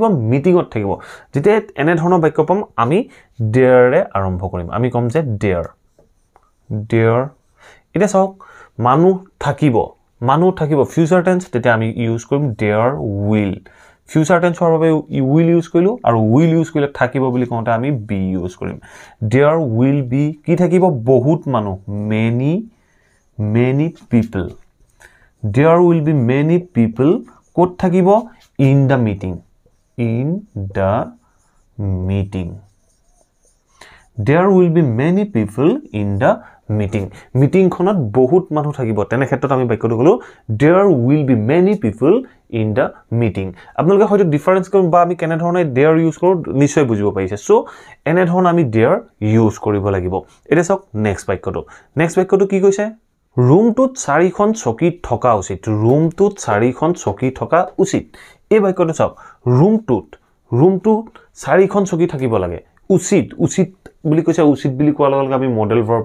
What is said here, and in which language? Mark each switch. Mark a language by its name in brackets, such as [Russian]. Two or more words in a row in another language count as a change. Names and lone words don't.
[Assamese] মিটিংত থাকিব যেতিয়া এনে ধৰণৰ বাক্য পাম আমি ডেয়াৰে আৰম্ভ কৰিম আমি কম যে ডেয়াৰ এতিয়া চাওক মানুহ থাকিব মানুহ থাকিব [English] future tense [Assamese] তেতিয়া আমি ইউজ কৰিম [English] there will [Assamese] ফিউচাৰ টেন্সৰ বাবে [English] will use [Assamese] কৰিলো আৰু [English] will use [Assamese] কৰিলে থাকিব বুলি কওঁতে আমি বি ইউজ কৰিম [English] there will be [Assamese] কি থাকিব বহুত মানুহ [English] many people there will be many people [Assamese] ক'ত থাকিব [English] in the meeting there will be many people in the meeting [Assamese] খনত বহুত মানুহ থাকিব তেনে ক্ষেত্ৰত আমি বাক্যটো কলো [English] there will be many people in the meeting [Assamese] আপোনালোকে হয়তো ডিফাৰেন্স কৰিম বা আমি কেনে ধৰণে there ইউজ কৰো নিশ্চয় বুজিব পাৰিছে সো এনে ধৰণ আমি there ইউজ কৰিব লাগিব এটা চাওক নেক্সট বাক্যটো কি কৈছে ৰুমটোত 4খন চকী থকা উচিত ৰুমটোত 4খন চকী থকা উচিত এই বাক্যটো চাওক ৰুমটোত 4খন চকী থাকিব লাগে উচিত বুলি কৈছে উচিত বুলি কোৱাৰ লগে লগে আমি [English] modal verb